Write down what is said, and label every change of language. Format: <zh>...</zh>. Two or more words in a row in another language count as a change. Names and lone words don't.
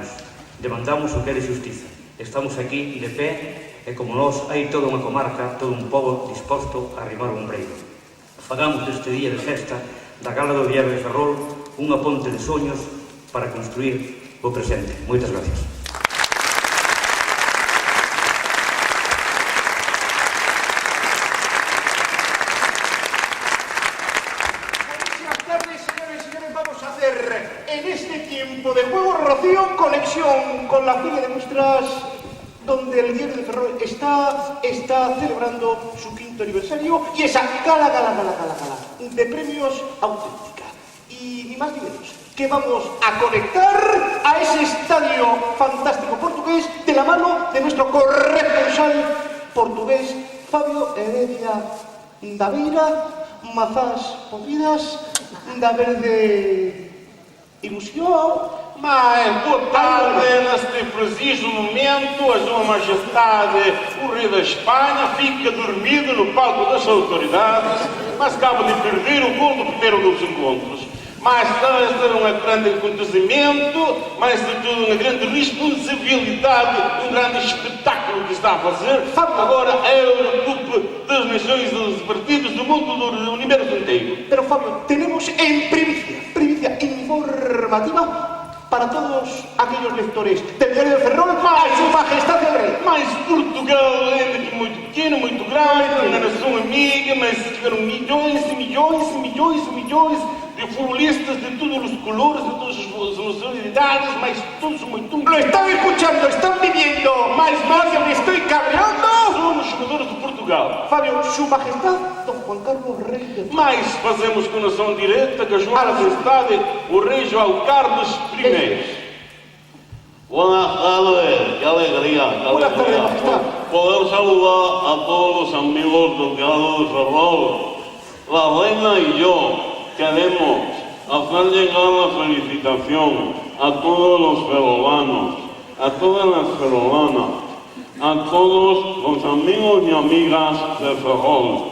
<gl>Demandamos o que é de xustiza. Estamos aquí de pé e como nós hai toda unha comarca, todo un pobo disposto a arrimar o ombreiro. Fagamos deste día de festa da gala do Diario de Ferrol unha ponte de soños para construir o presente. Moitas gracias.</gl> <es>De juego, Rocío, conexión con la fila de muestras donde el Diario de Ferrol está celebrando su 5º aniversario y esa gala de premios auténtica. Y ni más ni menos que vamos a conectar a ese estadio fantástico portugués de la mano de nuestro corresponsal portugués Fabio Heredia da Beira, mazás podidas, da verde ilusión.</es> <pt>Mas, boa tarde, neste preciso momento, a Sua Majestade, o Rei da Espanha, fica dormido no palco das autoridades, mas acaba de perder o gol do primeiro dos encontros. Mas este é um grande acontecimento, mais de tudo uma grande responsabilidade, um grande espetáculo que está a fazer. Agora é a Eurocopa das Nações dos partidos do mundo, do universo inteiro.</pt> <es>Pero Fabio, tenemos en primicia informativa para todos aquellos lectores del Diario de Ferrol, a su majestad el rei.</es> <pt>Mas Portugal é muito pequeno, muito grande, uma nação amiga, mas tiveram milhões e milhões e milhões e milhões de futbolistas de todos os colores, de todas as nacionalidades, mas todos muito...</pt> <es>Lo están escuchando, están viviendo.</es> <pt>Mais</pt> <es>Fabio, me estoy cabreando.</es> <pt>Somos jogadores de Portugal.</pt> <es>Fabio, su majestad, don Juan Carlos Rei de Portugal.</es> <pt>Mas fazemos conexão direta com a Sua Majestade, o Rei João Carlos I.</pt> <es>Buenas tardes, qué alegría, qué Buenas alegría tardes, majestad. poder saludar a todos los amigos del Diario de Ferrol. La reina y yo queremos hacer llegar la felicitación a todos los ferrolanos, a todas las ferrolanas, a todos los amigos y amigas de Ferrol.</es>